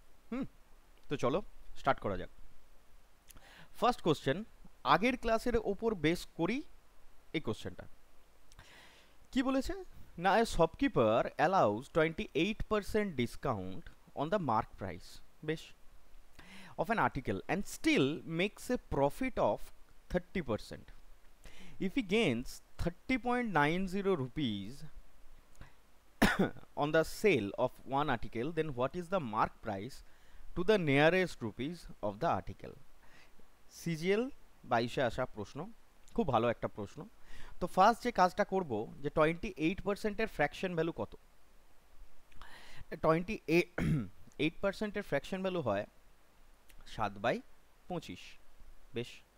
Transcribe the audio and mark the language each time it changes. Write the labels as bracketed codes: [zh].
[bn] হুম, তো চলো স্টার্ট করা যাক। ফার্স্ট কোশ্চেন, আগের ক্লাসের ওপর বেস করি এই কোশ্চেনটা। কি বলেছে না, [en] A shopkeeper allows 28% discount on the mark price, বেশ, of an article and still makes a profit of 30%. If he gains 30.90 rupees on the sale of one article, then what is the mark price to the nearest rupees of the article? [bn] CGL 22-এ আসা প্রশ্ন, খুব ভালো একটা প্রশ্ন। তো first যে কাজটা করব, যে 28%-এর ফ্র্যাকশন ভ্যালু কত। 28%-এর ফ্র্যাকশন ভ্যালু হয় 7/25, বেশ।